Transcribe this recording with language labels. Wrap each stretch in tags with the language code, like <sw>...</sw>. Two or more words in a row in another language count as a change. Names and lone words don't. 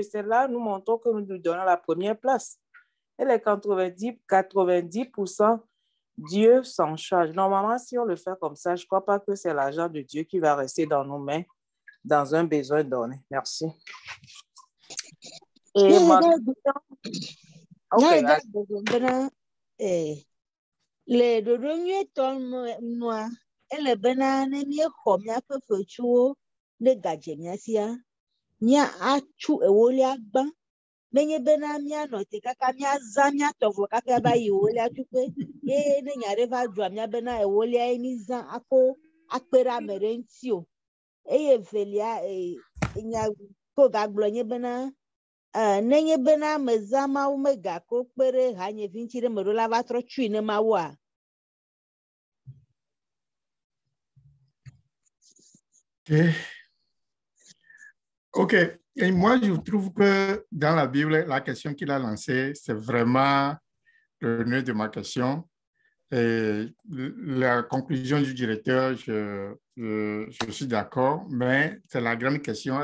<fr>C'est là, nous montrons que nous lui donnons la première place. Et les 90% Dieu s'en charge. Normalement, si on le fait comme ça, je ne crois pas que c'est l'argent de Dieu qui va rester dans nos mains dans un besoin donné. Merci. Et ma</fr> <ee>le dodo nyuetɔ nua ele bena ne míexɔ míaƒe fetsuwo ɖe gadze mía sia míatsu ewolia gbã menye bena míanɔ te kaka míazã míatɔ vɔ kaka va yi ewolia tuƒe ye ne nya ɖe va dzɔa mía bena ewolia ye mízã akɔ akpe ɖe ame ɖe ŋuti o eye evelia nya ko gagblɔ nye bena nenye bena mezã Mawu megakɔ kpe ɖe hanyevi ŋuti ɖe me ɖo la va trɔ tsui ne Mawua.</ee> <fr>Ok. Et moi, je trouve que dans la Bible, la question qu'il a lancée, c'est vraiment le nœud de ma question. Et la conclusion du directeur, je suis d'accord, mais c'est la grande question.</fr>